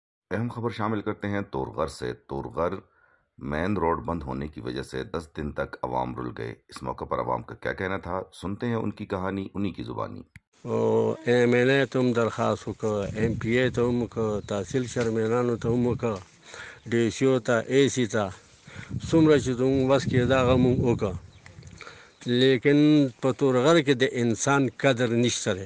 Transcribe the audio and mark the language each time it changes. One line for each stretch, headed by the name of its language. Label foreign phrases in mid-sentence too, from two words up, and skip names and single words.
Urdu: اہم خبر شامل کرتے ہیں تورغر سے۔ تورغر
English: main road
Urdu: بند ہونے کی وجہ سے 10 دن تک عوام رل گئے. اس موقعے پر عوام کا کیا کہنا تھا، سنتے ہیں انکی کہانی انہی کی زبانی.
Pashto: MNA ته هم درخواست وکړ، MPA ته هم وکړ، تحصیل چیرمنانو ته هم وکړ، DCO ته AC ته څومره چې زموږ وس کې ده هغه موږ وکړ، لیکن په تورغر کې د انسان قدر نشته دی.